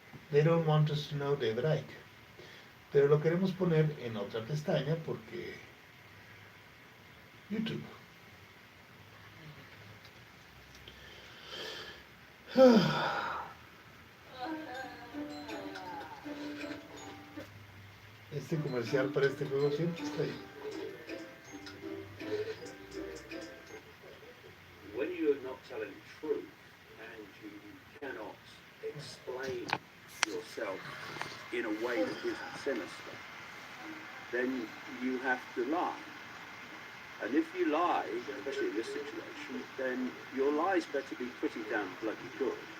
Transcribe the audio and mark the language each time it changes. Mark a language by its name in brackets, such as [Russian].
[English] They don't want us to know David Icke. [Spanish] Pero lo queremos poner en otra pestaña porque YouTube. Este comercial para este juego siempre está ahí. [English] When you're not telling the truth and you cannot explain yourself in a way that isn't sinister, then you have to lie. And if you lie, especially in this situation, then your lies better be pretty damn bloody good.